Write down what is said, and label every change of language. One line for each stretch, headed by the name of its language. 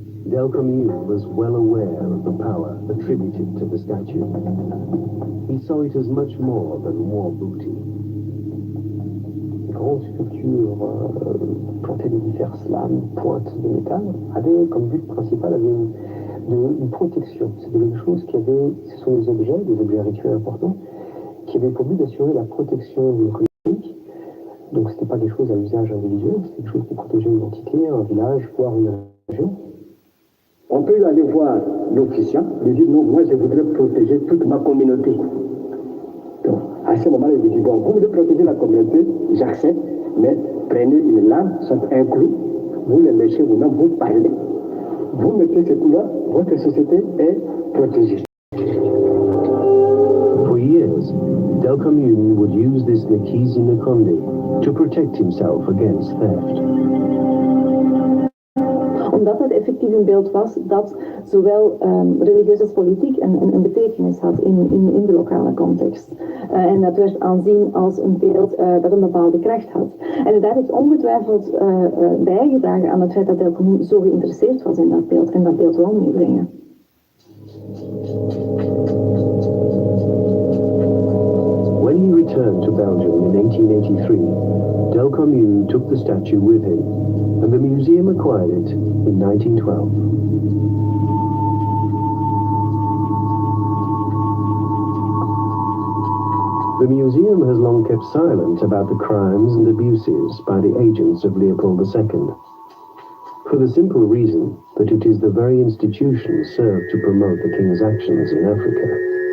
English: Delcommune was well aware of the power attributed to the statue. He saw it as much more than war booty.
French: Grande sculpture plantée de diverses lames, pointes de métal, avait comme but principal une protection. C'était quelque chose ce sont des objets rituels importants, qui avaient pour but d'assurer la protection d'une communauté. Donc c'était pas des choses à usage individuel, c'était quelque chose pour protéger protéger une entité, un village, voire une région? On peut aller voir l'officiant, lui dire non, moi je voudrais protéger toute ma communauté. Donc, à ce moment-là, il lui dit bon, vous voulez protéger la communauté, j'accepte, mais prenez une lame, soit un clou, vous le léchez vous-même, vous parlez. Vous mettez ce coup-là, votre société est protégée.
English: For years, Delcommune would use this Nikisi Nkondi to protect himself against theft.
Dutch: Omdat het effectief een beeld was dat zowel religieus als politiek een betekenis had in de lokale context. En dat werd aanzien als een beeld dat een bepaalde kracht had. En dat heeft ongetwijfeld bijgedragen aan het feit dat Delcommune zo geïnteresseerd was in dat beeld en dat beeld wel meebrengen.
English: When he returned to Belgium in 1883, Delcommune took the statue with him, and the museum acquired it in 1912. The museum has long kept silent about the crimes and abuses by the agents of Leopold II, for the simple reason that it is the very institution served to promote the king's actions in Africa.